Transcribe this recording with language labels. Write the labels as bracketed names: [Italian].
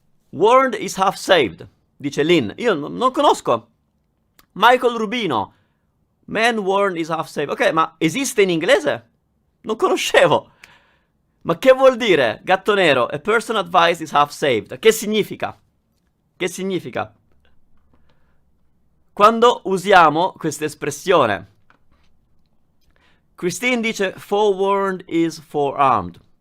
[English] Warned is half saved, [Italian] dice Lynn. Io non conosco. [English] Michael Rubino. Man warned is half saved. [Italian] Ok, ma esiste in inglese? Non conoscevo. Ma che vuol dire? Gatto nero. [English] A person advised is half saved. [Italian] Che significa? Che significa? Quando usiamo questa espressione. [English] Christine [Italian] dice [English] forewarned is forearmed.